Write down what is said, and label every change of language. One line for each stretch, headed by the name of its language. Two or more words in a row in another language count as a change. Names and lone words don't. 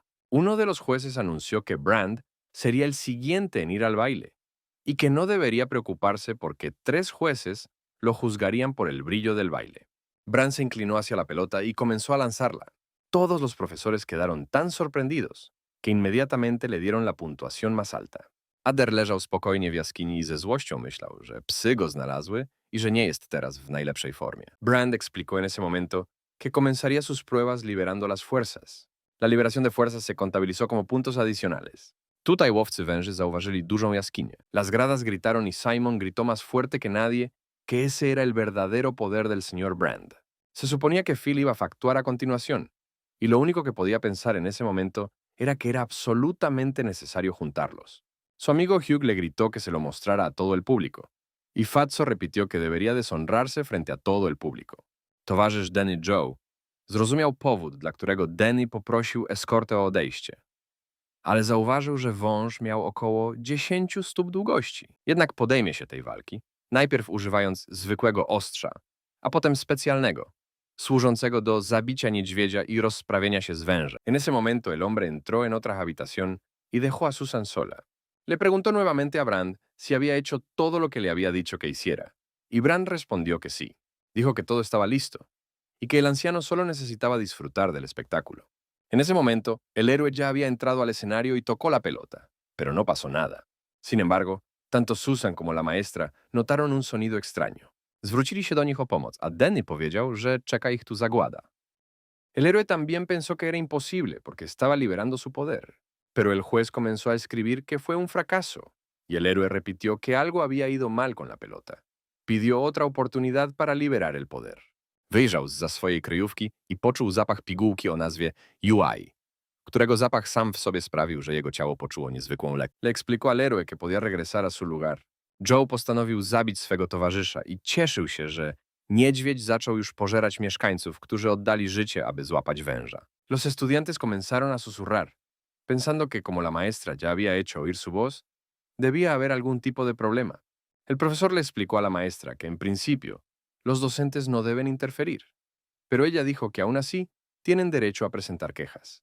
Spanish: Uno de los jueces anunció que Brand sería el siguiente en ir al baile y que no debería preocuparse porque 3 jueces lo juzgarían por el brillo del baile. Brand se inclinó hacia la pelota y comenzó a lanzarla. Todos los profesores quedaron tan sorprendidos que inmediatamente le dieron la puntuación más alta.
Polish: Ader leżał spokojnie w jaskini i ze złością myślał, że psy go znalazły y że nie jest teraz w najlepszej formie.
Spanish: Brand explicó en ese momento que comenzaría sus pruebas liberando las fuerzas. La liberación de fuerzas se contabilizó como puntos adicionales.
Polish: Tutaj łowcy węży zauważyli dużą jaskinię.
Spanish: Las gradas gritaron y Simon gritó más fuerte que nadie que ese era el verdadero poder del señor Brand. Se suponía que Phil iba a actuar a continuación, y lo único que podía pensar en ese momento era que era absolutamente necesario juntarlos. Su amigo Hugh le gritó que se lo mostrara a todo el público, y Fatso repitió que debería deshonrarse frente a todo el público.
Polish: Towarzysz Danny Joe zrozumiał powód, dla którego Danny poprosił eskortę o odejście. Ale zauważył, że wąż miał około 10 stóp długości. Jednak podejmie się tej walki, najpierw używając zwykłego ostrza, a potem specjalnego, służącego do zabicia niedźwiedzia y rozprawienia się z wężem.
Spanish: En ese momento el hombre entró en otra habitación y dejó a Susan sola. Le preguntó nuevamente a Brand si había hecho todo lo que le había dicho que hiciera, y Brand respondió que sí. Dijo que todo estaba listo, y que el anciano solo necesitaba disfrutar del espectáculo. En ese momento, el héroe ya había entrado al escenario y tocó la pelota, pero no pasó nada. Sin embargo, tanto Susan como la maestra notaron un sonido extraño.
Polish: Zwrócili się do nich o pomoc, a Danny powiedział, że czeka ich tu zagłada.
Spanish: El héroe también pensó que era imposible porque estaba liberando su poder, pero el juez comenzó a escribir que fue un fracaso, y el héroe repitió que algo había ido mal con la pelota. Pidió otra oportunidad para liberar el poder.
Polish: Wyjrzał zza swojej kryjówki i poczuł zapach pigułki o nazwie UI, którego zapach sam w sobie sprawił, że jego ciało poczuło niezwykłą lekkość.
Spanish: Le explicó al héroe que podía regresar a su lugar.
Polish: Joe postanowił zabić swego towarzysza i cieszył się, że niedźwiedź zaczął już pożerać mieszkańców, którzy oddali życie, aby złapać węża.
Spanish: Los estudiantes comenzaron a susurrar, pensando que como la maestra ya había hecho oír su voz, debía haber algún tipo de problema. El profesor le explicó a la maestra que en principio los docentes no deben interferir, pero ella dijo que aún así tienen derecho a presentar quejas.